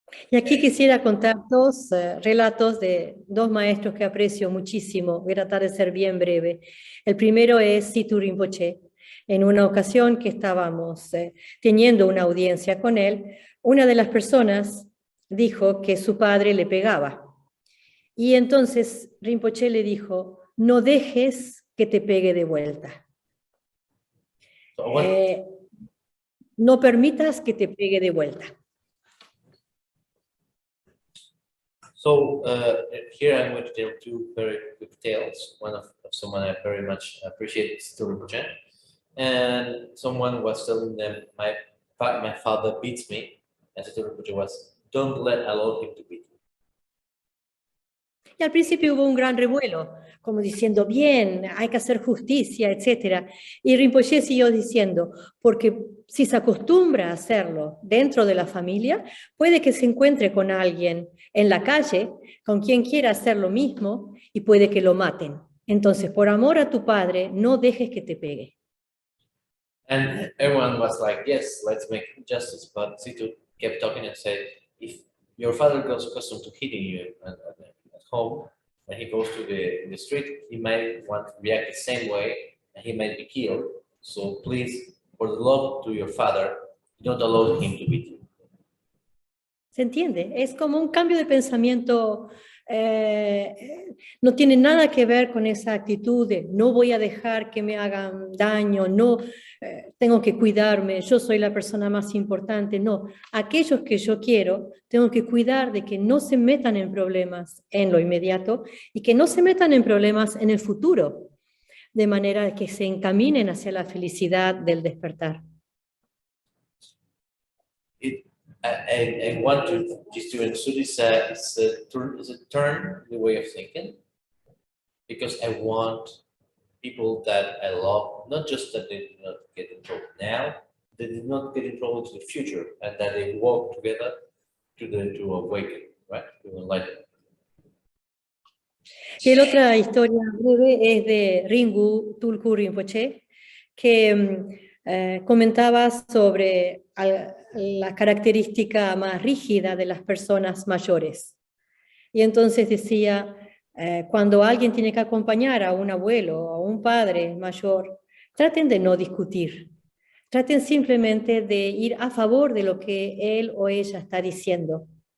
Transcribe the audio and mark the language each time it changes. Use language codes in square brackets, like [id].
[es] Y aquí quisiera contar 2 relatos de 2 maestros que aprecio muchísimo. Voy a tratar de ser bien breve. El primero es Situ Rinpoche. En una ocasión que estábamos teniendo una audiencia con él, una de las personas dijo que su padre le pegaba. Y entonces Rinpoche le dijo, no dejes que te pegue de vuelta. No permitas que te pegue de vuelta. [en] So here I'm going to tell 2 very quick tales. One of someone I very much appreciate, Situ Rinpoche. And someone was telling them, my father beats me. And Situ Rinpoche was, don't allow him to beat you. [es] Y al principio hubo un gran revuelo, como diciendo, bien, hay que hacer justicia, etc. Y Rinpoche siguió diciendo, porque si se acostumbra a hacerlo dentro de la familia, puede que se encuentre con alguien en la calle, con quien quiera hacer lo mismo, y puede que lo maten. Entonces, por amor a tu padre, no dejes que te pegue. [en] And everyone was like, yes, let's make justice. But Situ kept talking and said, if your father goes accustomed to hitting you at home, when he goes to the street, he might want to react the same way, and he might be killed. So please, for the love to your father, don't allow him to beat you. [es] ¿Se entiende? Es como un cambio de pensamiento, no tiene nada que ver con esa actitud de no voy a dejar que me hagan daño, no, tengo que cuidarme, yo soy la persona más importante. No, aquellos que yo quiero, tengo que cuidar de que no se metan en problemas en lo inmediato y que no se metan en problemas en el futuro, de manera que se encaminen hacia la felicidad del despertar. [en] I want to just to include is a turn in the way of thinking, because I want people that I love, not just that they do not get in trouble now, they did not get in trouble to the future, and that they walk together to awaken, right? To enlighten. [es] Y la otra historia breve es de Ringu Tulku Rinpoche, que comentaba sobre la característica más rígida de las personas mayores. Y entonces decía, cuando alguien tiene que acompañar a un abuelo o a un padre mayor, traten de no discutir, traten simplemente de ir a favor de lo que él o ella está diciendo.